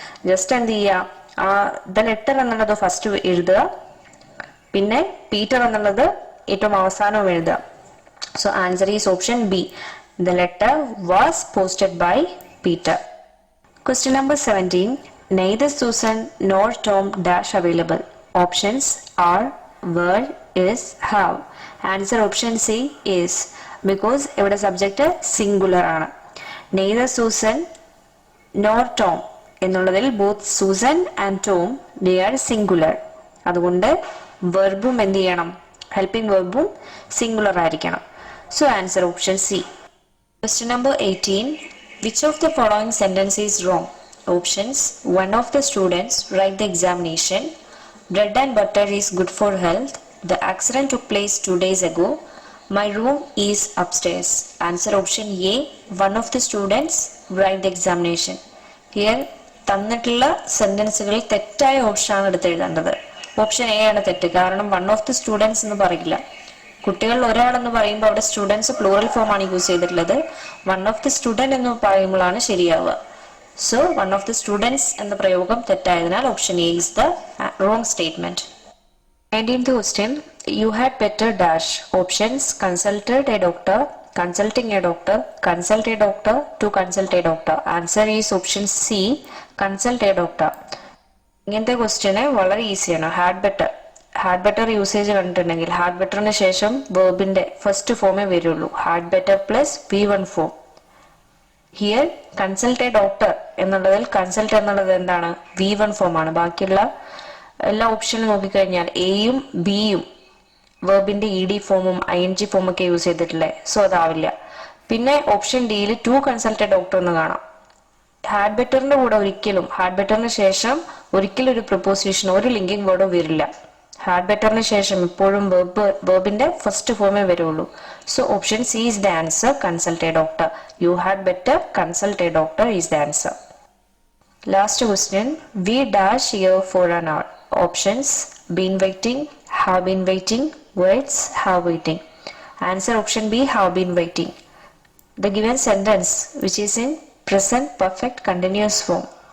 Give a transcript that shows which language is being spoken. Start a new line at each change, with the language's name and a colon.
Malayalam: Just എന്ത് ചെയ്യുക, ആ ദ ലെറ്റർ എന്നുള്ളത് ഫസ്റ്റ് എഴുതുക, പിന്നെ പീറ്റർ എന്നുള്ളത് ഏറ്റവും അവസാനവും എഴുതുക.
English: So answer is option B, the letter was posted by Peter. Question number 17. Neither Susan nor Tom dash available. Options are, were, is, have. Answer option C is, because ഇവിടെ subject singular ആണ്. Neither Susan nor Tom എന്നുള്ളതിൽ both Susan and Tom they are singular.
Malayalam: അതുകൊണ്ട് വെർബും എന്ത് ചെയ്യണം, helping വെർബും singular ആയിരിക്കണം.
English: So answer option C. Question number 18. Which of the following sentence is wrong? Options one of the students write the examination, bread and butter is good for health, the accident took place 2 days ago, my room is upstairs. Answer option A, one of the students write the examination.
Malayalam: Here തന്നിട്ടുള്ള സെന്റൻസുകളിൽ തെറ്റായ option ആണ് എടുത്തെഴുതേണ്ടത്. Option A ആണ് തെറ്റ്, കാരണം one of the students എന്ന് പറയില്ല. കുട്ടികൾ ഒരാളെന്ന് പറയുമ്പോൾ അവിടെ സ്റ്റുഡൻസ് പ്ലൂറൽ ഫോം ആണ് യൂസ് ചെയ്തിട്ടുള്ളത്. വൺ ഓഫ് ദി സ്റ്റുഡന്റ് എന്ന് പറയുമ്പോഴാണ് ശരിയാവുക. So one of the students എന്ന പ്രയോഗം തെറ്റായതിനാൽ option A
English: is the wrong statement. 19th question. You had better dash. Options consulted a doctor, consulting a doctor, consult a doctor, to consult a doctor. Answer is option C, consult a doctor.
Malayalam: ഇങ്ങനത്തെ question വളരെ ഈസിയാണ്. Had better usage കണ്ടിട്ടുണ്ടെങ്കിൽ had ബെറ്ററിന് ശേഷം വെർബിന്റെ first ഫോമേ വരുള്ളൂ. Had better plus V1 form. Here consult A doctor എന്നുള്ളതിൽ consult എന്നുള്ളത് എന്താണ്, V1 form ആണ്. ബാക്കിയുള്ള എല്ലാ ഓപ്ഷനിലും നോക്കിക്കഴിഞ്ഞാൽ എയും ബിയും വെർബിന്റെ ED ഫോമും ING ഫോമും ഒക്കെ യൂസ് ചെയ്തിട്ടില്ലേ, സോ അതാവില്ല. പിന്നെ ഓപ്ഷൻ ഡിയിൽ ടു കൺസൾട്ട് എ ഡോക്ടർ എന്ന് കാണാം. ഹാഡ് ബെറ്ററിന്റെ കൂടെ ഒരിക്കലും ഹാഡ് ബെറ്ററിന് ശേഷം ഒരിക്കലും ഒരു പ്രിപ്പോസിഷൻ ഒരു ലിങ്കിങ് വേർഡും വരില്ല. ഹാഡ് ബെറ്ററിന് ശേഷം എപ്പോഴും വെർബിന്റെ ഫസ്റ്റ് ഫോമേ വരുള്ളൂ.
English: So option C is the answer, consult a doctor. You had better, consult a doctor is the answer. Last question, we dash here for an hour. Options, been waiting, have been waiting, waits, have waiting. Answer option B, have been waiting. The given sentence which is in present perfect continuous form.